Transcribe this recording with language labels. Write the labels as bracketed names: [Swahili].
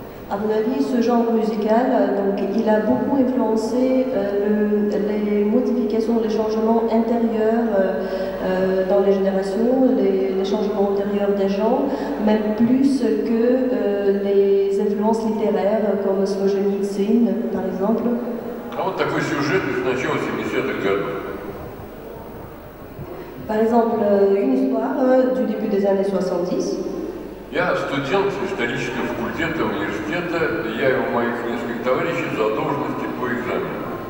[French] À mon avis, ce genre musical, donc, il a beaucoup influencé les modifications, les changements intérieurs dans les générations, les changements intérieurs des gens, même plus que les influences littéraires comme Solzhenitsyn, par exemple. [Russian] А вот такой сюжет из начала 70-х годов. [French] Par exemple, une histoire du début des années 70. [Russian] Я студент исторического факультета университета, я и у моих нескольких товарищей за должности по экзамену.